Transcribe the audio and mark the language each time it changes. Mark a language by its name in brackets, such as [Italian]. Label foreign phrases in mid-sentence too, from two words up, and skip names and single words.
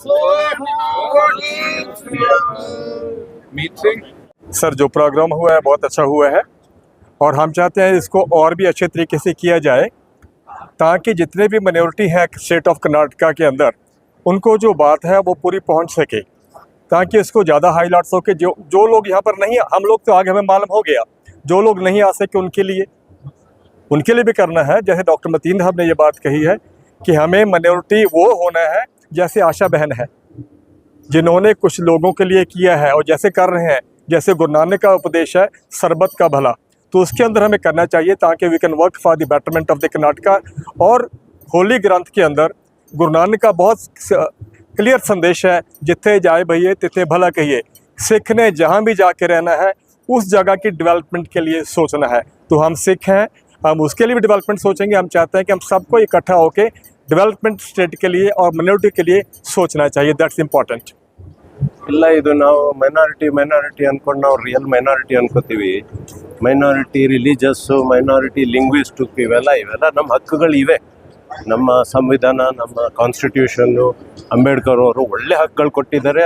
[Hindi] सर, जो प्रोग्राम हुआ है बहुत अच्छा हुआ है और हम चाहते हैं इसको और भी अच्छे तरीके से किया जाए, ताकि जितने भी माइनॉरिटी हैं [English] state of Karnataka [Hindi] के अंदर, उनको जो बात है वो पूरी पहुंच सके, ताकि इसको ज़्यादा हाईलाइट्स हो के जो लोग यहाँ पर नहीं, हम लोग तो आगे हमें मालूम हो गया, जो लोग नहीं आ सके उनके लिए भी करना है। जैसे डॉक्टर मतीन साहब ने ये बात कही है कि हमें माइनॉरिटी वो होना है जैसे आशा बहन है, जिन्होंने कुछ लोगों के लिए किया है और जैसे कर रहे हैं, जैसे गुरु नानक का उपदेश है सरबत का भला, तो उसके अंदर हमें करना चाहिए, ताकि [English] we can work for the betterment of the Karnataka. [Hindi] और होली ग्रंथ के अंदर गुरु नानक का बहुत क्लियर संदेश है, [Punjabi] ਜਿੱਥੇ ਜਾਏ ਭਈਆ ਤਿੱਥੇ ਭਲਾ ਕਹੀਏ। [Hindi] सिख ने जहाँ भी जाके रहना है उस जगह की डेवलपमेंट के लिए सोचना है। तो हम सिख हैं, हम उसके लिए भी डेवलपमेंट सोचेंगे। हम चाहते हैं कि हम सबको इकट्ठा होकर डेवलपमेंट स्टेट के लिए और माइनॉरिटी के लिए सोचना चाहिए। [English] that's important. [Kannada] ಇಲ್ಲ, ಇದು ನಾವು ಮೈನಾರಿಟಿ ಅಂದ್ಕೊಂಡು ನಾವು [English] real minority [Kannada] ಅನ್ಕೋತೀವಿ. [English] minority religious, minority linguistic, [Kannada] ಇವೆಲ್ಲ ನಮ್ಮ ಹಕ್ಕುಗಳು ಇವೆ. ನಮ್ಮ ಸಂವಿಧಾನ, ನಮ್ಮ ಕಾನ್ಸ್ಟಿಟ್ಯೂಷನ್ನು, ಅಂಬೇಡ್ಕರ್ ಅವರು ಒಳ್ಳೆ ಹಕ್ಕುಗಳು ಕೊಟ್ಟಿದ್ದಾರೆ.